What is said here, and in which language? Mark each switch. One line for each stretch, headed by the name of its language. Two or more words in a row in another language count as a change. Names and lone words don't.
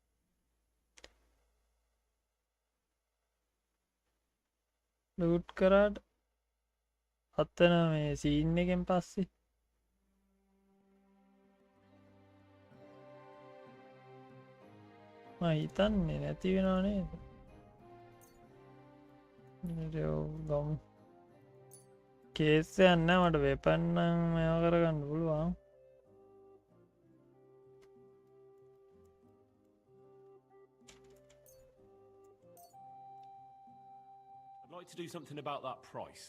Sinhala: ලූට් කරාට අත්තන මේ සීන් එකෙන් පස්සේ මම හිතන්නේ නැති වෙනව නේද? ගමු. කේස් එකක් නැහැ මට වෙපන් නම් මේව කරගන්න පුළුවන්.
English: I'd like to do something about that price.